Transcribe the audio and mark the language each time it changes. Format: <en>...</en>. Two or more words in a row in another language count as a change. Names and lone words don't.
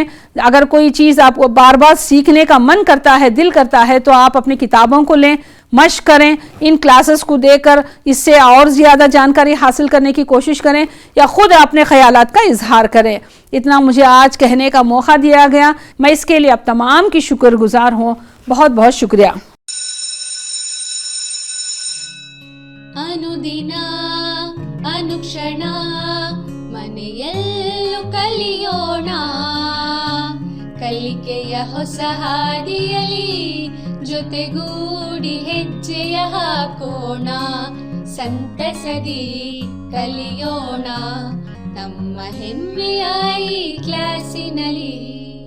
<ur>اگر کوئی چیز آپ کو بار بار سیکھنے کا من کرتا ہے، دل کرتا ہے، تو آپ اپنی کتابوں کو لیں، مشق کریں، ان کلاسز کو دے کر اس سے اور زیادہ جانکاری حاصل کرنے کی کوشش کریں یا خود اپنے خیالات کا اظہار کریں. اتنا مجھے آج کہنے کا موقع دیا گیا، میں اس کے لیے اب تمام کی شکر گزار ہوں. بہت بہت شکریہ.</ur> <kn>ಅನುದಿನ ಅನುಕ್ಷಣ ಮನೆಯಲ್ಲೂ ಕಲಿಯೋಣ, ಕಲಿಕೆಯ ಹೊಸ ಹಾದಿಯಲಿ ಜೊತೆಗೂಡಿ ಹೆಜ್ಜೆಯ ಹಾಕೋಣ, ಸಂತಸದಿ ಕಲಿಯೋಣ ನಮ್ಮ ಹೆಮ್ಮೆಯ ಈ ಕ್ಲಾಸಿನಲ್ಲಿ.</kn>